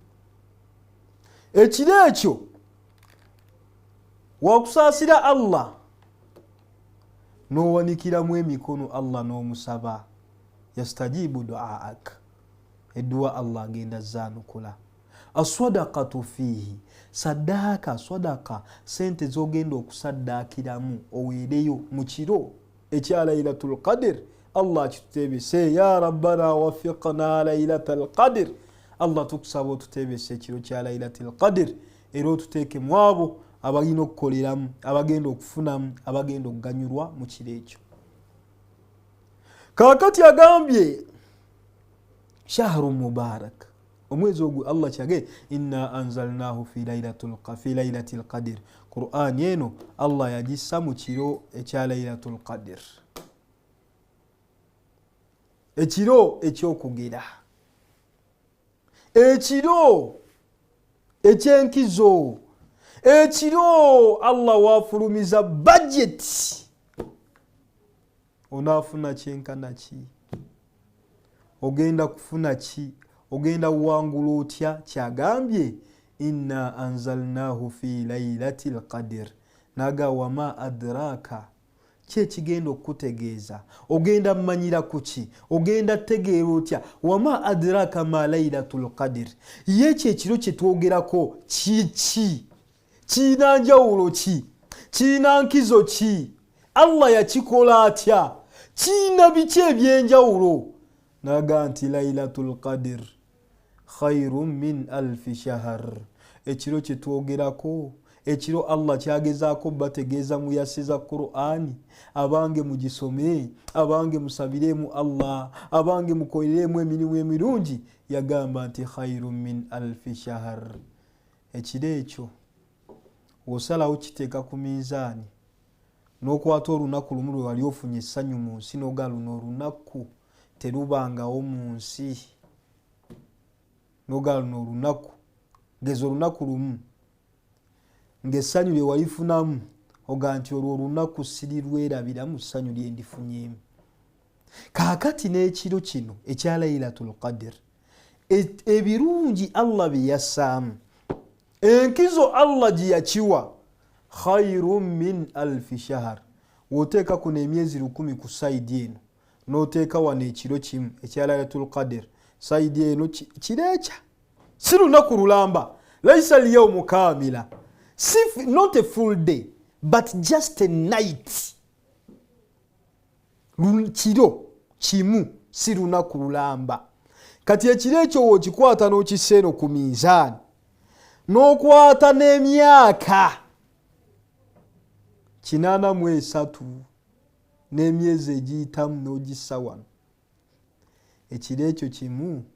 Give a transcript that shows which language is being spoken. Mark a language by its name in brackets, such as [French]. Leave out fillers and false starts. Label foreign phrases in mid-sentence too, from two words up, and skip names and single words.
[Ganda] Ekiro ekyo wakusaasira Allah n'owanikiramu emikono Allah n'omusaba, [Arabic] يستجيب دعاءك, [Ganda] edduwa Allah agenda zaanukula. [Arabic] الصدقة فيه, [Ganda] saddaaka, swadaka, sente zogenda okusaddaakiramu oweereyo mu kiro ekya laylatul qadr, Allah kitutebese, [Arabic] يا ربنا وفقنا ليلة القدر, [Ganda] Allah tukusaba otutebese ekiro kya laylatul qadr, era otuteeke mu abo abalina okukoleramu, abagenda okufunamu, abagenda okuganyulwa mu kiro ekyo. Kaakati agambye [Arabic] شهر مبارك, [Ganda] omwezi ogwo Allah kyage [Arabic] إنا أنزلناه في ليلة القدر, [Ganda] Qur'an eno Allah yagissa mu kiro ekya laylatul qadr, ekiro ekyokugera, ekiro ekyenkizo, ekiro Allah wafulumiza budget. Onaafuna kyenkana ki? Ogenda kufuna ki? Ogenda kuwangula otya? Kyagambye [Arabic] إنا أنزلناه في ليلة القدر, [Ganda] naga [Arabic] وما أدراك, [Ganda] kyekigenda okutegeeza, ogenda mmanyira kuki, ogenda tegeera otya, [Arabic] وما أدراك ما ليلة القدر, [Ganda] ye kyekiro kyetwogerako kiki, kiina njawulo ki, kiina nkizo ki, Allah yakikola atya, kiina biki ebyenjawulo? Naga nti laylatul qadr [Arabic] خير من ألف شهر, [Ganda] ekiro kyetwogerako, ekiro Allah kyagezaako bategeeza muyasiza Qur'ani, abange mugisome, abange musabiremu Allah, abange mukoleremu emirimu emirungi, yagamba nti [Arabic] خير من ألف شهر. [Ganda] Ekiro ekyo osalawo kiteeka ku minzaani, n'okwata olunaku lumu lwe wali ofunye essanyu mu nsi, n'oga luno olunaku terubangawo mu nsi, n'oga luno olunaku, ngeza olunaku lumu ng'essanyu lye walifunamu oga nti olwo olunaku sirirwerabiramu ssanyu lye ndifunyemu. Kaakati n'ekiro kino ekya laylatul qadr, ebirungi Allah bye yassaamu, enkizo Allah gye yakiwa, [Arabic] خير من ألف شهر. [Ganda] Woteeka kuno emyezi 1,000 ku saidi eno, n'oteeka wano ekiro kimu ekya laylatul qadr, saidi eno kireekya, si lunaku lulamba, [Arabic] ليس اليوم كاملا, [English] not a full day but just a night. [Ganda] Kiro kimu, si lunaku lulamba. Kati ekiro ekyo wokikwata n'okissa eno ku minzaani, n'okwata n'emyaka 83 n'emyezi egiyitamu n'ogissa wano, ekiro ekyo kimu